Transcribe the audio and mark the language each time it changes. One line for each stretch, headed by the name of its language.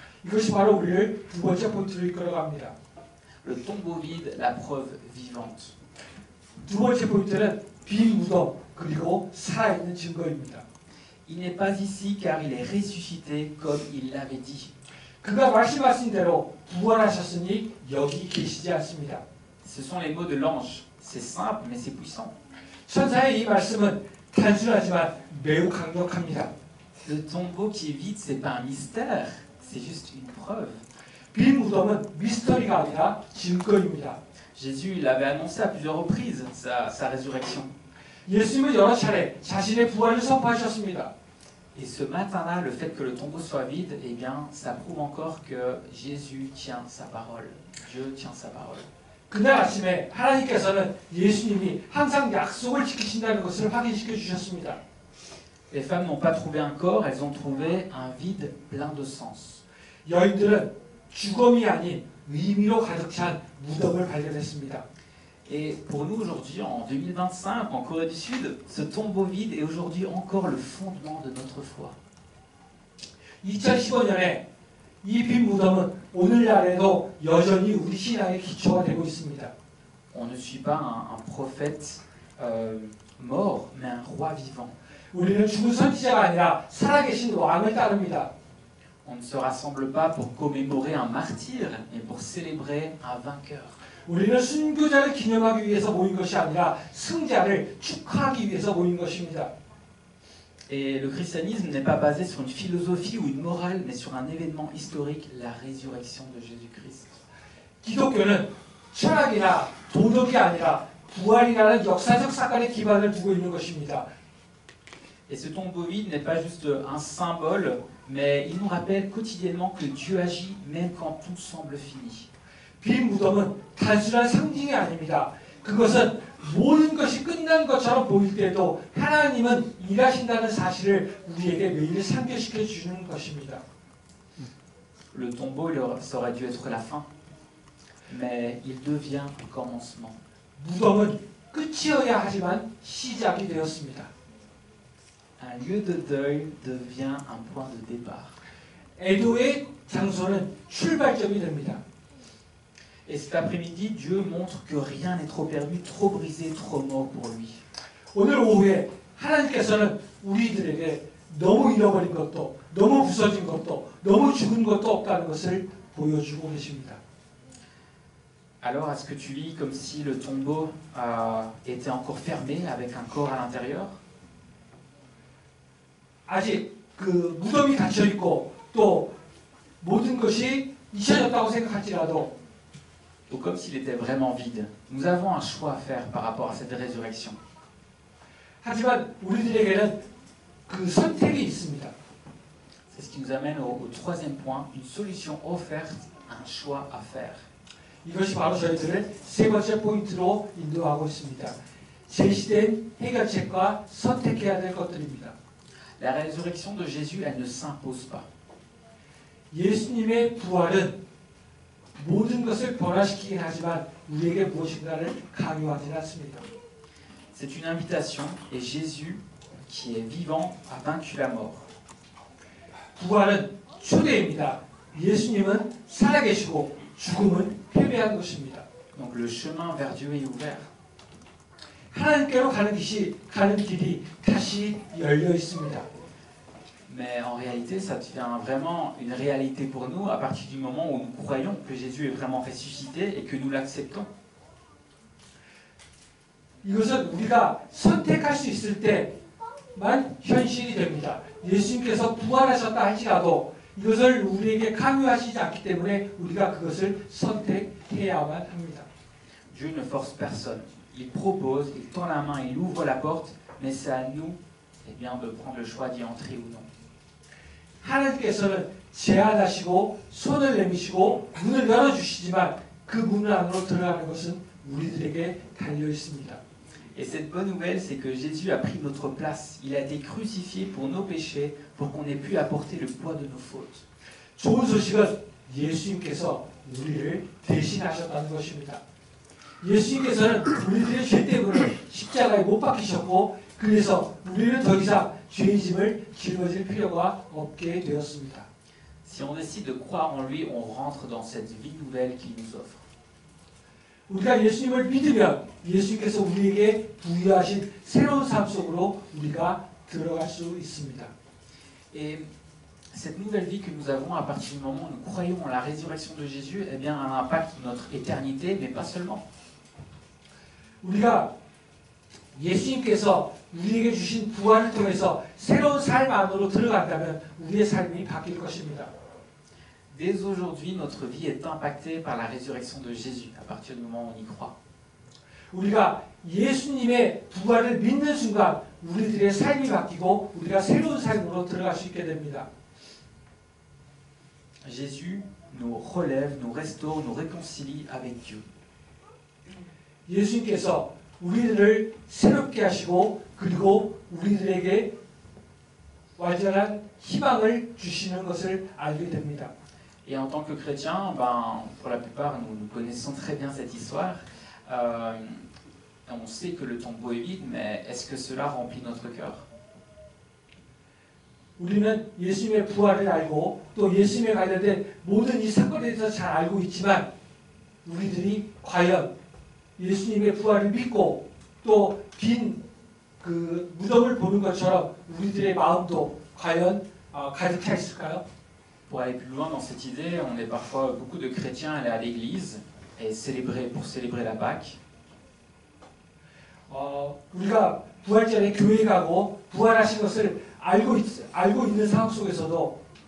Korean: 이것이 바로 우리를 두 번째 포인트로 이끌어갑니다.
French: Le tombeau vide, la preuve vivante.
Korean: 두 번째 포인트는 빈 무덤 그리고 살아있는 증거입니다.
French: Il n'est pas ici car il est ressuscité comme il l'avait dit.
Korean: 그가 말씀하신 대로 부활하셨으니 여기 계시지 않습니다.
French: Ce sont les mots de l'ange. C'est simple mais c'est puissant.
Korean: 천사의 이 말씀은 단순하지만 매우 강력합니다.
French: Le tombeau qui est vide, c'est pas un mystère, c'est juste une preuve.
Korean: 빈 무덤은 미스터리가 아니라 증거입니다.
French: Jésus l'avait annoncé à plusieurs reprises, sa résurrection.
Korean: 예수님은 여러 차례 자신의 부활을 선포하셨습니다.
French: Et ce matin-là, le fait que le tombeau soit vide, eh bien, ça prouve encore que Jésus tient sa parole. Dieu tient sa parole.
Korean: 그날 아침에 하나님께서는 예수님이 항상 약속을 지키신다는 것을 확인시켜 주셨습니다.
French: Les femmes n'ont pas trouvé un corps, elles ont trouvé un vide plein de sens.
Korean: 여인들은 죽음이 아닌 의미로 가득 찬 무덤을 발견했습니다.
French: Et pour nous aujourd'hui, en 2025, en Corée du Sud, ce tombeau vide est aujourd'hui encore le fondement de notre foi.
Korean: 2015년에 이 빈 무덤은 오늘날에도 여전히 우리 신앙의 기초가 되고 있습니다.
French: On ne suit pas un prophète mort, mais un roi vivant.
Korean: 우리는 죽은 선지자가 아니라 살아계신 왕을 따릅니다.
French: On ne se rassemble pas pour commémorer un martyr, mais pour célébrer un vainqueur.
Korean: 우리는 순교자를 기념하기 위해서 모인 것이 아니라 승자를 축하하기 위해서 모인 것입니다.
French: Et le christianisme n'est pas basé sur une philosophie ou une morale, mais sur un événement historique, la résurrection de Jésus-Christ.
Korean: 기독교는 철학이나 도덕이 아니라 부활이라는 역사적 사건에 기반을 두고 있는 것입니다.
French: Et ce tombeau vide n'est pas juste un symbole, mais il nous rappelle quotidiennement que Dieu agit même quand tout semble fini.
Korean: 빈 무덤은 단순한 상징이 아닙니다. 그것은 모든 것이 끝난 것처럼 보일 때도 하나님은 일하신다는 사실을 우리에게 매일 상기시켜 주는 것입니다.
French: Le tombeau, ça aurait dû être la fin, mais il devient un commencement.
Korean: 무덤은 끝이어야 하지만 시작이 되었습니다.
French: Un lieu de deuil devient un point de départ.
Korean: 애도의 장소는 출발점이 됩니다.
French: Et cet après-midi, Dieu montre que rien n'est trop perdu, trop brisé, trop mort pour lui.
Korean: 오늘 오후에 하나님께서는 우리들에게 너무 잃어버린 것도, 너무 부서진 것도, 너무 죽은 것도 없다는 것을 보여주고 계십니다.
French: Alors, est-ce que tu lis comme si le tombeau était encore fermé avec un corps à l'intérieur?
Korean: 아직 그 무덤이 닫혀 있고 또 모든 것이 잊혀졌다고 생각할지라도
French: Ou comme s'il était vraiment vide. Nous avons un choix à faire par rapport à cette résurrection.
Korean: 하지만 우리들에게는 그 선택이 있습니다.
French: C'est ce qui nous amène au troisième point, une solution offerte, un choix à faire.
Korean: 이것이 바로 저희들을 세 번째 포인트로 인도하고 있습니다. 제시된 해결책과 선택해야 될 것들입니다.
French: La résurrection de Jésus, elle ne s'impose pas.
Korean: 예수님의 부활은 모든 것을 변화시키긴 하지만 우리에게 무엇인가를 강요하지는 않습니다.
French: C'est une invitation et Jésus, qui est vivant, a vaincu la mort.
Korean: 부활은 초대입니다. 예수님은 살아계시고 죽음은 패배한 것입니다.
French: Donc le chemin vers Dieu est ouvert.
Korean: 하나님께로 가는 길이 다시 열려 있습니다.
French: Mais en réalité, ça devient vraiment une réalité pour nous à partir du moment où nous croyons que Jésus est vraiment ressuscité et que nous l'acceptons.
Korean: 이것은 우리가 선택할 수 있을 때만 현실이 됩니다. 예수님께서 부활하셨다 할지라도 이것을 우리에게 강요하시지 않기 때문에 우리가 그것을 선택해야만 합니다.
French: Dieu ne force personne. Il propose, il tend la main, il ouvre la porte, mais c'est à nous eh bien, de prendre le choix d'y entrer ou non.
Korean: 하나님께서는 제안하시고 손을 내미시고 문을 열어주시지만 그 문 안으로 들어가는 것은 우리들에게 달려 있습니다.
French: Et cette bonne nouvelle, c'est que Jésus a pris notre place. Il a été crucifié pour nos péchés, pour qu'on ait pu apporter le poids de nos fautes.
Korean: 좋은 소식은 예수님께서 우리를 대신하셨다는 것입니다. 예수님께서는 우리들의 죄 때문에 십자가에 못 박히셨고 그래서 우리는 더 이상 죄의 짐을 짊어질 필요가 없게 되었습니다.
French: Si on décide de croire en lui, on rentre dans cette vie nouvelle qu'il nous offre.
Korean: 우리가 예수님을 믿으면 예수님께서 우리에게 부여하신 새로운 삶 속으로 우리가 들어갈 수 있습니다.
French: Et cette nouvelle vie que nous avons à partir du moment où nous croyons en la résurrection de Jésus, eh bien, a un impact sur notre éternité, mais pas seulement.
Korean: 우리가 예수님께서 우리에게 주신 부활을 통해서 새로운 삶 안으로 들어간다면 우리의 삶이 바뀔 것입니다.
French: Dès aujourd'hui, notre vie est impactée par la résurrection de Jésus, à partir du moment où on y croit.
Korean: 우리가 예수님의 부활을 믿는 순간 우리들의 삶이 바뀌고 우리가 새로운 삶으로 들어갈 수 있게 됩니다.
French: Jésus nous relève, nous restaure, nous réconcilie avec Dieu.
Korean: 예수님께서 우리들을 새롭게 하시고 그리고 우리들에게 완전한 희망을 주시는 것을 알게 됩니다.
French: Et en tant que chrétien, pour la plupart, nous connaissons très bien cette histoire. On sait que le tombeau est vide, mais est-ce que cela remplit notre cœur?
Korean: 우리는 예수님의 부활을 알고 또 예수님에 관련된 모든 이 사건에 대해서 잘 알고 있지만 우리들이 과연 예수님의 부활을 믿고 또 빈 그 무덤을 보는 것처럼 우리들의 마음도 과연 가득 차 있을까요?
French: Pour aller plus loin dans cette idée, on est parfois beaucoup de chrétiens aller à l'église et pour célébrer la Pâque.
Korean: 우리가 부활절에 교회 가고 부활하신 것을 알고 있는 상황 속에서도